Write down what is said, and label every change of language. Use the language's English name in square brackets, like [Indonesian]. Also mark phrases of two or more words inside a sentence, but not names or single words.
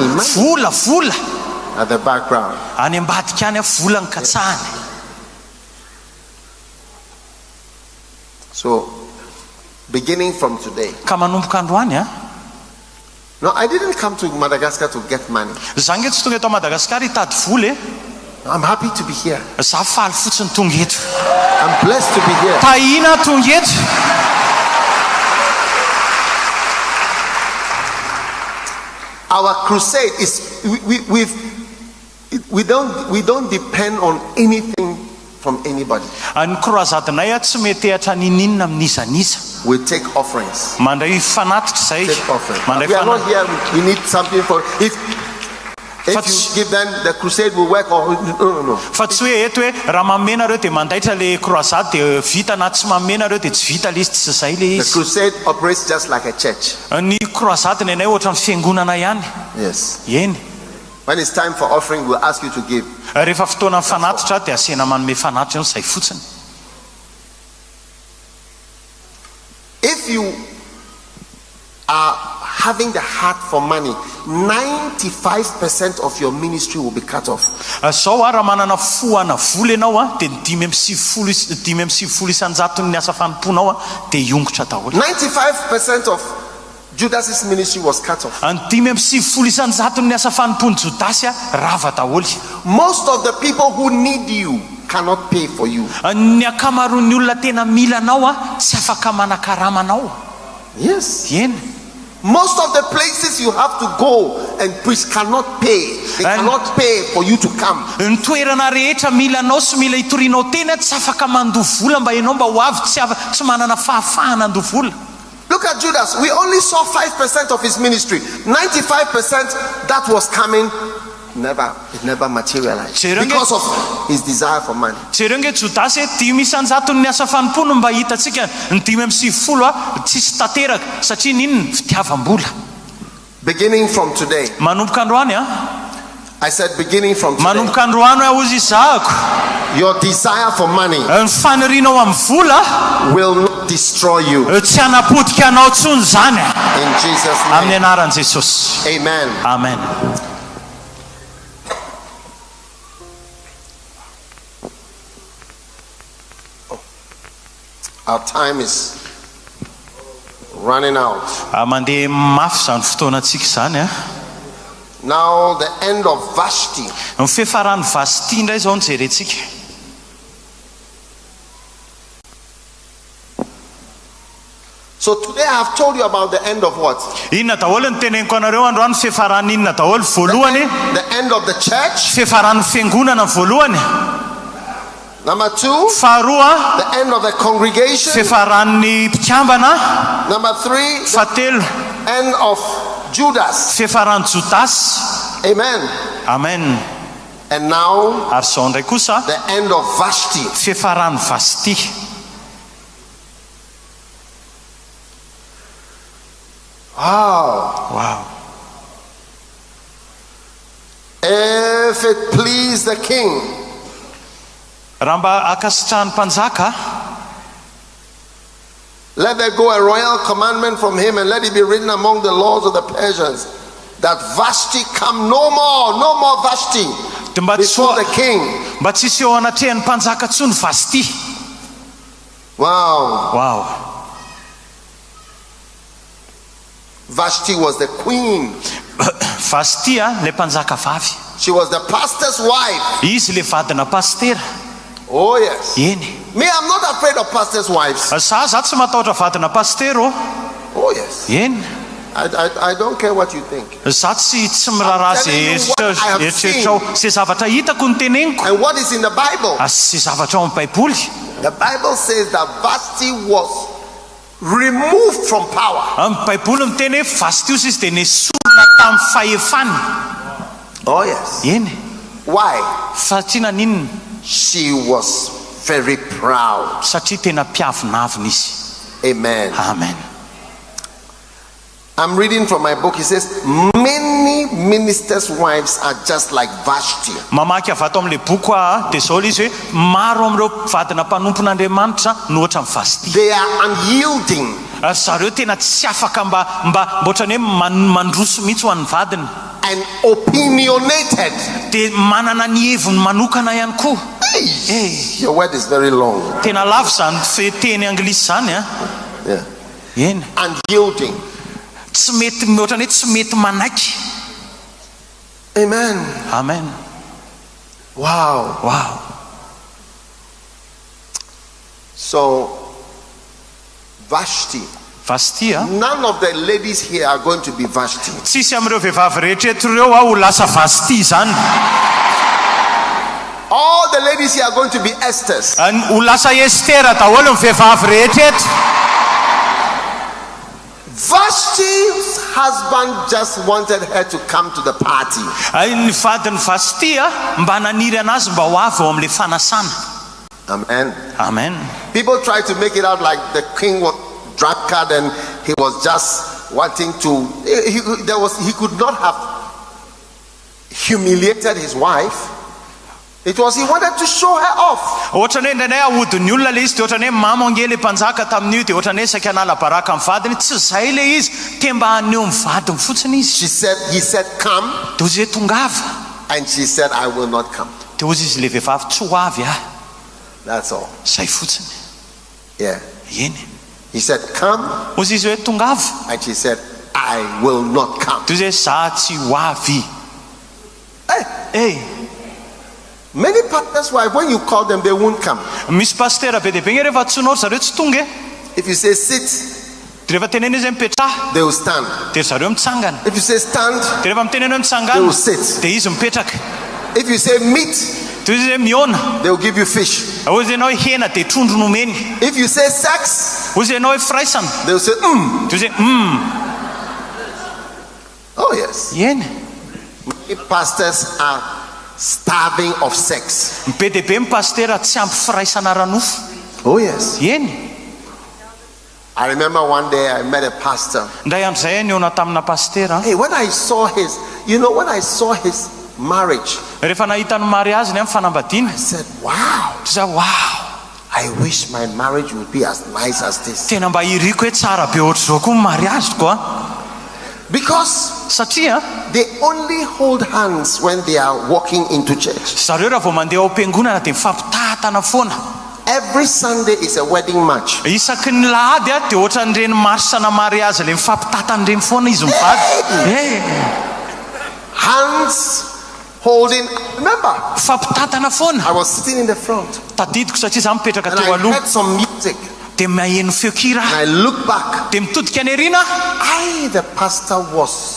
[English] At the background. So, beginning from today, No, I didn't come to Madagascar to get money. [Malagasy] Zany tsy tonga eto Madagaskar hitady vola. [English] I'm happy to be here. [Malagasy] Za faly fotsiny tonga eto. [English] I'm blessed to be here. [Malagasy] Tahina tonga eto. [English] Our crusade is we don't depend on anything from anybody. [Malagasy] Ny croisadenay tsy mety ehatra ninina amin'iza niza. [English] We take offerings. [Malagasy] Mandray fanatitra zay. [English] Take offerings. We are not here. We need something for if you give them the crusade will work or no. [Malagasy] Fa tsy hoe eto hoe raha mamena reo dia mandaitra le croisade dia vita na tsy mamena reo dia tsy vita le izy tsy zay le izy. [English] The crusade operates just like a church. [Malagasy] Ny croisade nenay ohatra ny fiangonana ihany. [English] Yes. [Malagasy] Eny. [English] When it's time for offering, we'll ask you to give. [Malagasy] Rehefa fotoana fanatitra dia asena manome fanatitra zay fotsiny. [English] If you are having the heart for money, 95% of your ministry will be cut off. [Malagasy] Sao raha manana foana vola ianao dia 5 isanjaton'ny asa fanomponao dia iongotra daholo. [English] 95% of Judas's ministry was cut off. [Malagasy] Ny 5 isanjaton'ny asa fanompony Judasy rava daholo. [English] Most of the people who need you cannot pay for you. [Malagasy] Ny akamaroan'ny olona tena mila anao tsy afaka manakarama anao. [English] Yes. [Malagasy] Eny. [English] Most of the places you have to go and preach cannot pay. They cannot pay for you to come. [Malagasy] Ny toerana rehetra mila anao sy mila hitorinao tena tsy afaka mandoha vola mba ianao mba ho avy tsy manana fahafahana andoha vola. [English] Look at Judas. We only saw 5% of his ministry. 95% that was coming it never materialized because of his desire for money. [Malagasy] Jerenge Judasy 5 isanjaton'ny asa fanompono mba hitatsika ny 5 tsisy tanteraka satria ninona fitiavam-bola. [English] Beginning from today. [Malagasy] Manomboka androany [English] I said beginning from today. [Malagasy] Manomboka androany ozy izahako. [English] Your desire for money [Malagasy] ny fanirinao amin'ny vola [English] will not destroy you. [Malagasy] Tsy hanapotika anao tsony zany. [English] In Jesus' name. [Malagasy] Amin'ny anaran'i Jesosy. [English] Amen. [Malagasy] Amen. [English] Our time is running out. [Malagasy] Mandeha mafy zany fotoanantsika zany [English] Now the end of Vashti. [Malagasy] Ny fiafaran'ny Vashti indray zao ny jerentsika. [English] So today I have told you about the end of what? [Malagasy] Inona daholo ny teneniko anareo androany fiafaran'ny inona daholo voalohany? [English] The end of the church. [Malagasy] Fiafaran'ny fiangonana voalohany. [English] Number 2, [Malagasy] faharoa, [English] the end of the congregation. [Malagasy] Fiafaran'ny mpikambana. [English] Number 3, [Malagasy] fahatelo, [English] end of Judas. [Malagasy] Fiafaran'ny Judas. [English] Amen. [Malagasy] Amen. [English] And now, [Malagasy] ary zao ndray kosa, [English] the end of Vashti. [Malagasy] Fiafaran'ny Vashti. [English] Wow. [Malagasy] Wow. [English] If it please the king. [Malagasy] Raha mba akasitrahan'ny mpanjaka, [English] let there go a royal commandment from him, and let it be written among the laws of the Persians that Vashti come no more Vashti before the king. [Malagasy] Mba tsisy eo anatrehan'ny mpanjaka tsony Vashti. [English] Wow. [Malagasy] Wow. [English] Vashti was the queen. [Malagasy] Vashti le mpanjaka vavy. [English] She was the pastor's wife. [Malagasy] Izy le vadina pastera. [English] Oh yes. [Malagasy] Eny. [English] Me, I'm not afraid of pastors' wives. [Malagasy] Za tsy matahotra vadina pastero. [English] Oh yes. [Malagasy] Eny. [English] I don't care what you think. [Malagasy] Za tsy mirara zay eritreretrao, zay zavatra hitako ny teneniko. [English] And what is in the Bible? [Malagasy] Zay zavatra ao amin'ny Baiboly. [English] The Bible says that Vashti was removed from power. [Malagasy] Amin'ny Baiboly miteny hoe Vashti izy dia nesorina tamin'ny fahefany. [English] Oh yes. [Malagasy] Eny. [English] Why? [Malagasy] Satria naninona? [English] She was very proud. [Malagasy] Satria tena mpiavonavina izy. [English] Amen. [Malagasy] Amen. [English] I'm reading from my book. It says many ministers' wives are just like Vashti. [Malagasy] Mamaky avy ato amin'ilay boky dia zao izy hoe maro amin'ireo vadina mpanompon'Andriamanitra no ohatra amin'ny Vashti. [English] They are unyielding. [Malagasy] Zareo tena tsy afaka mba ohatrany hoe mandroso mihitsy ho an'ny vadiny. [English] And opinionated. [Malagasy] Dia manana ny heviny manokana ihany koa. [English] Your word is very long. [Malagasy] Tena lafo zany fiteny anglisy zany [English] Yeah. [Malagasy] Eny. [English] Unyielding. [Malagasy] tsy mety ohatrany hoe tsy mety manaiky. [English] Amen. [Malagasy] Amen. [English] Wow. [Malagasy] Wow. [English] So Vashti. [Malagasy] Vashti, [English] none of the ladies here are going to be Vashti. [Malagasy] Tsisy am'ireo vehivavy rehetra eto reo ho lasa Vashti zany. [English] All the ladies here are going to be Esthers. [Malagasy] Ho lasa Estera daholo ny vehivavy rehetra eto. [English] Vashti's husband just wanted her to come to the party. [Malagasy] Ny vadiny Vashti mba naniry anazy mba ho avy ao am'le fanasana. [English] Amen. [Malagasy] Amen. [English] People try to make it out like the king was drunkard and he was just wanting to. He could not have humiliated his wife. It was he wanted to show her off. [Malagasy] Ohatrany hoe ndray ahodiny olona le izy dia ohatrany hoe mamangely mpanjaka tamin'io dia ohatrany hoe saika nala baraka amin'ny vadiny tsy zay le izy te mba haneho amin'ny vadiny fotsiny izy. [English] He said come. [Malagasy] Dia ozy hoe tongava. [English] And she said I will not come. [Malagasy] Dia ozy izy le vehivavy tsy ho avy [English] That's all. [Malagasy] Zay fotsiny. [English] Yeah. [Malagasy] Eny. [English] He said come. [Malagasy] Ozy izy hoe tongava. [English] And she said I will not come. [Malagasy] Dia ozy hoe za tsy ho avy. [English] Hey. Many pastors' wives, when you call them, they won't come. [Malagasy] Misy pasteur be dia be rehefa tsonao zareo tsy tonga. [English] If you say sit, [Malagasy] dia rehefa tenena izy mipetraha, [English] they will stand. [Malagasy] Dia zareo mitsangana. [English] If you say stand, [Malagasy] dia rehefa mitenena hoe mitsangana, [English] they will sit. [Malagasy] Dia izy mipetraka. [English] If you say meat, [Malagasy] dia izy hoe miona, [English] they will give you fish. [Malagasy] Ozy ianao hena dia trondro nomeny. [English] If you say sex, [Malagasy] ozy ianao hoe firaisana, [English] they will say [Malagasy] Dia ozy [English] Oh yes. [Malagasy] Eny. [English] Many pastors are starving of sex. [Malagasy] Be dia be ny pasteur tsy ampy firaisana ranofo. [English] Oh yes. [Malagasy] Eny. [English] I remember one day I met a pastor. [Malagasy] Ndray andro zay niona tamina pasteur. [English] Hey, when I saw his marriage, [Malagasy] rehefa nahita ny mariage ny amin'ny fanambadiana, [English] I said, wow. I wish my marriage would be as nice as this. [Malagasy] Tena mba iriko hoe tsara be ohatr' zao koa ny mariage koa. [English] Because [Malagasy] satria [English] they only hold hands when they are walking into church. [Malagasy] Zareo raha vao mandeha ao am-piangonana dia mifampitatana foana. [English] Every Sunday is a wedding march. [Malagasy] Isaky ny lahady dia ohatran'ireny marsana mariage le mifampitatana foana izy mivady. [English] Hands holding. Remember, [Malagasy] mifampitatana foana. [English] I was sitting in the front. [Malagasy] Tadidiko satria za mipetraka [English] and [Malagasy] teo [English] I [Malagasy] aloha. [English] heard some music. [Malagasy] Dia maheno feo kira. [English] And I look back. [Malagasy] Dia mitodika any arina. [English] The pastor was